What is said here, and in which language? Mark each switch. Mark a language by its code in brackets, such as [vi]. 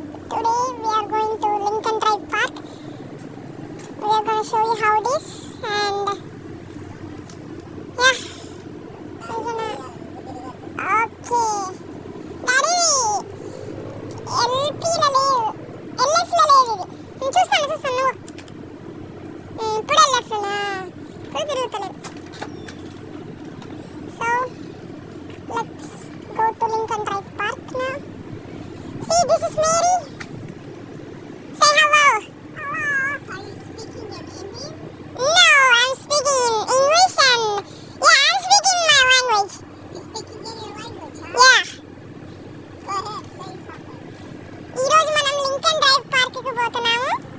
[en] Today we are going to Lincoln Drive Park. We are going to show you how it is and yeah, we're gonna. Okay. [te] Daddy, LP లో లేదు, LF లో లేదు ఇది. నేను చూస్తాను. ఇప్పుడు LF లోనా? ఇప్పుడు తిరుగుతలేదు. [en] So let's go to Lincoln Drive Park now. See, this is Mary. Say hello. Hello. Are you speaking in Hindi? No, I'm speaking in English and yeah, I'm speaking my language. You're speaking in your language, huh? Yeah. Go ahead, say something. [te] ఈ రోజు మనం Lincoln drive park కి పోతున్నాము.